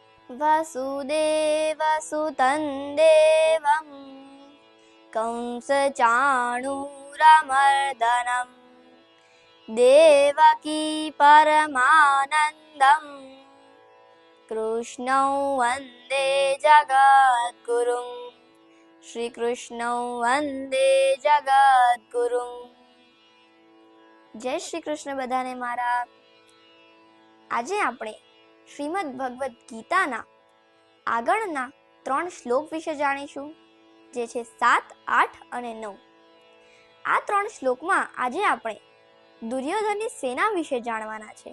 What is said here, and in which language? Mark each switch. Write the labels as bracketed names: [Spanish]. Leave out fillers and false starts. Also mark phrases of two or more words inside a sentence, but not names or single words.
[Sanskrit] वसुदेवसुतं देवं कंसचाणूरमर्दनं देवकी परमानन्दं कृष्णं वन्दे जगद्गुरुं श्री कृष्णं वन्दे जगद्गुरुं। [Gujarati] જય શ્રી કૃષ્ણ બધાને મારા। આજે આપણે શ્રીમદ ભગવદ્ ગીતાના આગળના 3 શ્લોક વિશે જાણીશું, જે છે 7, 8 અને 9. આ 3 શ્લોકમાં આજે આપણે દુર્યોધનની સેના વિશે જાણવાના છે.